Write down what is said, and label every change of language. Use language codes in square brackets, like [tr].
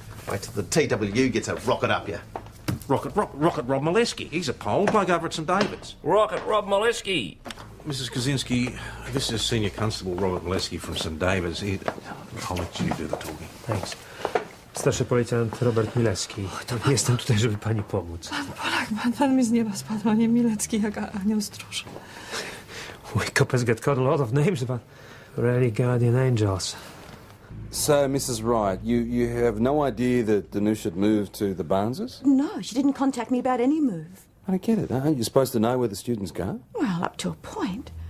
[en] Wait till the TWU gets a rocket up you. Rocket Rob Molesky. He's a Pole, bloke over at St David's. Rocket Rob Molesky. Mrs. Kaczynski, this is Senior Constable Robert Molesky from St David's. I'll let you do the talking. Thanks. [pl] Starszy policjant Robert Mileski. Jestem tutaj, żeby pani pomóc. Pan mi z nieba spadł, panie Milecki, jak anioł stróż. [en] We coppers get caught a lot of names, but really guardian angels. So, Mrs. Wright, you have no idea that Danusia had moved to the Barneses? No, she didn't contact me about any move. I don't get it. Aren't you supposed to know where the students go? Well, up to a point.